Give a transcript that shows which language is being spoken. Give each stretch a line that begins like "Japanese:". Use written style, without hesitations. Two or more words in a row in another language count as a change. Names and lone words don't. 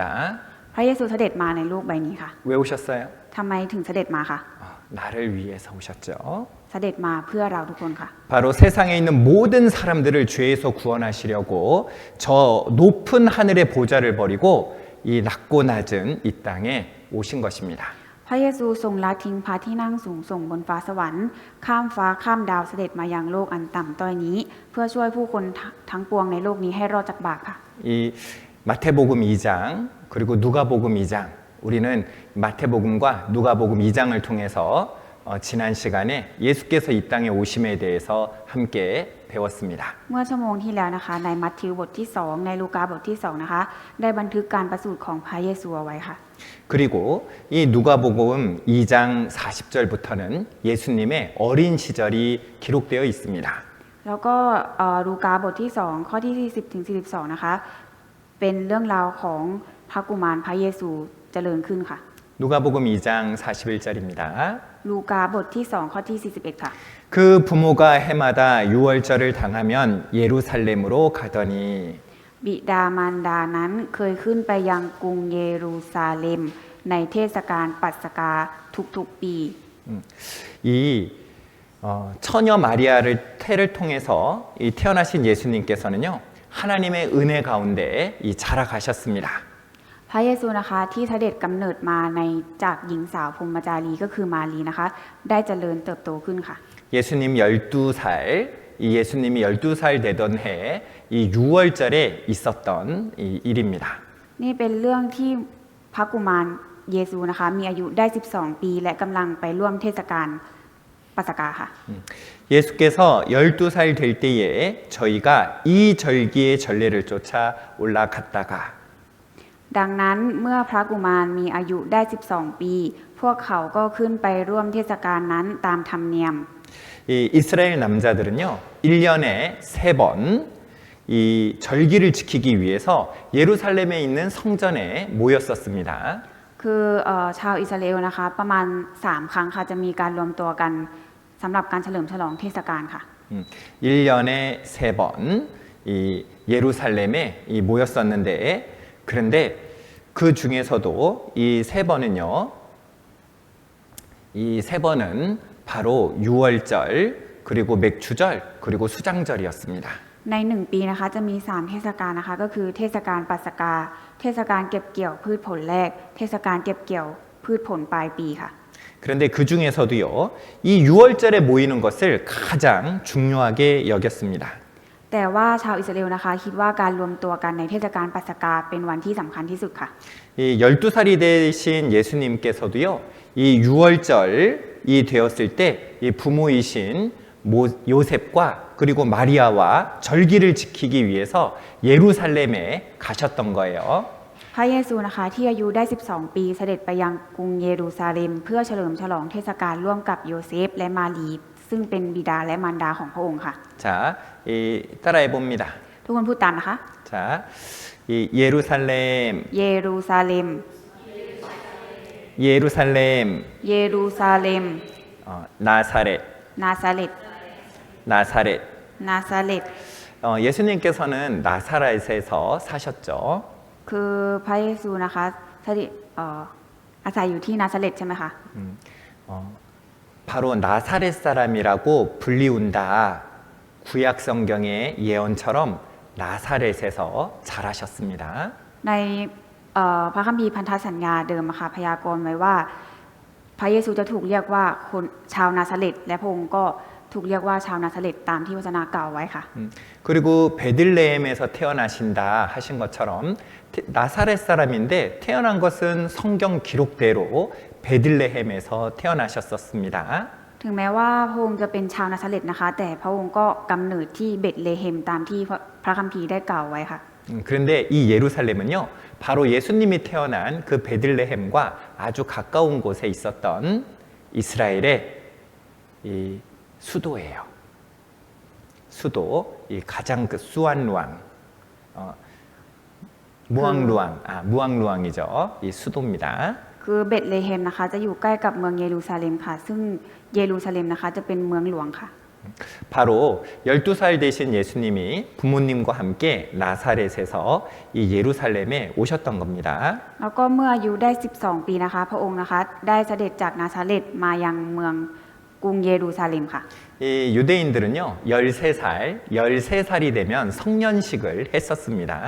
Thai: พระเยซูเสด็จมาในโลกใบนี้ค่ะ
Korean: 왜 오셨어요?
Thai: ทำไมถึงเสด็จมาคะ
Korean: 나를 위해서 오셨죠.
Thai: เสด็จมาเพื่อเราทุกคนค่ะ
Korean: 바로 세상에 있는 모든 사람들을 죄에서 구원하시려고 저 높은 하늘의 보좌를 버리고 이 낮고 낮은 이 땅에 오신 것입니다.
Thai: พระเยซูทรงละทิ้งพระที่นั่งสูงส่งบนฟ้าสวรรค์ข้ามฟ้าข้ามดาวเสด็จมายังโลกอันต่ำต้อยนี้ เพื่อช่วยผู้คนทั้งปวงในโลกนี้ให้รอดจากบาปค่ะ
Korean: 이 마태복음 2장 그리고 누가복음 2장 우리는 마태복음과 누가복음 2장을 통해서 지난 시간에 예수께서 이 땅에 오심에 대해서 함께 배웠습니다.
Thai: เมื่อชั่วโมงที่แล้วนะคะในมัทธิวบทที่2ในลูกาบทที่2นะคะได้บันทึกการประสูติของพระเยซูเอาไว้ค่ะ
Korean: 그리고 이 누가복음 2장 40절부터는 예수님의 어린 시절이 기록되어 있습니다.
Thai: แล้วก็ลูกาบทที่2ข้อที่40ถึง42นะคะเป็นเรื่องราวของพระกุมารพระเยซูเจริญขึ้นค่ะ
Korean: 누가복음 2장 41절입니다.
Thai: ลูกาบทที่2ข้อที่41ค่ะ
Korean: 그 부모가 해마다 유월절을 당하면 예루살렘으로 가더니
Thai: บิดามารดานั้นเคยขึ้นไปยังกรุงเยรูซาเล็มในเทศกาลปัสกาทุกๆปี
Korean: 이 처녀 마리아를 태를 통해서 이 태어나신 예수님께서는요 하나님의 은혜 가운데 이 자라가셨습니다.
Thai: พระเยซูนะคะที่เสด็จกำเนิดมาในจากหญิงสาวพรหมจารีก็คือมารีนะคะได้เจริญเติบโตขึ้นค่ะ
Korean: 예수님 12살 이 예수님이 12살 되던 해 이 6월절에 있었던 이 일입니다.
Thai: นี่เป็นเรื่องที่พระกุมารเยซูนะคะมีอายุได้12ปีและกำลังไปร่วมเทศกาลปัสกาค่ะ
Korean: 예수께서 12살 될 때에 저희가 이 절기의 전례를 쫓아 올라갔다가
Thai: ดังนั้นเมื่อพระกุมารมีอายุได้12ปีพวกเขาก็ขึ้นไปร่วมเทศกาลนั้นตามธรรมเนียม
Korean: 이 이스라엘 남자들은요 1년에 3번 이 절기를 지키기 위해서 예루살렘에 있는 성전에 모였었습니다.
Thai: คือชาวอิสราเอลนะคะประมาณ3ครั้งค่ะจะมีการรวมตัวกันสำหรับการเฉลิมฉลองเทศกาลค่ะ
Korean: 1년에 3번 이 예루살렘에 이 모였었는데 그런데 그 중에서도 이 3번은요 이 3번은 바로 유월절 그리고 맥주절 그리고 수장절이었습니다.
Thai: ใน1ปีนะคะจะมี3เทศกาลนะคะก็คือเทศกาลปัสกาเทศกาลเก็บเกี่ยวพืชผลแรกเทศกาลเก็บเกี่ยวพืชผลปลายปีค่ะ
Korean: 그런데 그 중에서도요 이 유월절에 모이는 것을 가장 중요하게 여겼습니다.
Thai: แต่ว่าชาวอิสราเอลนะคะคิดว่าการรวมตัวกันในเทศกาลปัสกาเป็นวันที่สำคัญที่สุดค่ะ
Korean: 이 12살이 되신 예수님께서도요 이 유월절이 되었을 때 이 부모이신 요셉과 그리고 마리아와 절기를 지키기 위해서 예루살렘에 가셨던 거예요.
Thai: พระเยซูนะคะที่อายุได้12ปีเสด็จไปยังกรุงเยรูซาเล็มเพื่อเฉลิมฉลองเทศกาลร่วมกับโยเซฟและมารีซึ่งเป็นบิดาและมารดาของพระองค์ค่ะ
Korean: 자, 따라해 봅니다.
Thai: ทุกคนพูดตามนะคะ
Korean: 자, 이 예루살렘,
Thai: เยรูซาเล็ม
Korean: 예루살렘,
Thai: เยรูซาเล็ม
Korean: 나사렛,
Thai: นาซาเล็ต
Korean: 나사렛.
Thai: นาซาเล็ต
Korean: 예수님께서는 나사렛에서 사셨죠.
Thai: คือพระเยซูนะคะอาศัยอยู่ที่นาซาเล็ตใช่ไหมคะ
Korean: 바로 나사렛 사람이라고 불리운다. 구약 성경의 예언처럼 나사렛에서 자라셨습니다.
Thai: ในพระคัมภีร์พันธสัญญาเดิมค่ะพยากรณ์ไว้ว่าพระเยซูจะถูกเรียกว่าคนชาวนาซาเร็ตและพระองค์ก็ถูกเรียกว่าชาวนาซาเร็ตตามที่วจนะกล่าวไว้ค่ะ
Korean: 그리고 베들레헴에서 태어나신다 하신 것처럼 나사렛 사람인데 태어난 것은 성경 기록대로 베들레헴에서 태어나셨었습니다.
Thai: ถึงแม้ว่าพระองค์จะเป็นชาวนาซาเร็ตนะคะแต่พระองค์ก็กำเนิดที่เบธเลเฮมตามที่พระคัมภีร์ได้กล่าวไว้ค่ะ
Korean: 그런데 이 예루살렘은요 바로 예수님이 태어난 그 베들레헴과 아주 가까운 곳에 있었던 이스라엘의 이 수도예요. 수도, 이 가장 그 수안루앙, 무앙루앙이죠. 이 수도입니다.
Thai: คือเบธเลเฮมนะคะจะอยู่ใกล้กับเมืองเยรูซาเล็มค่ะซึ่งเยรูซาเล็มนะคะจะเป็นเมืองหลวงค่ะ
Korean: 바로 12살 되신 예수님이 부모님과 함께 나사렛에서 이 예루살렘에 오셨던 겁니다.
Thai: แล้วก็เมื่ออายุได้12ปีนะคะพระองค์นะคะได้เสด็จจากนาซาเร็ตมายังเมืองกรุงเยรูซาเล็มค่ะ
Korean: 이 유대인들은요 13살이 되면 성년식을 했었습니다.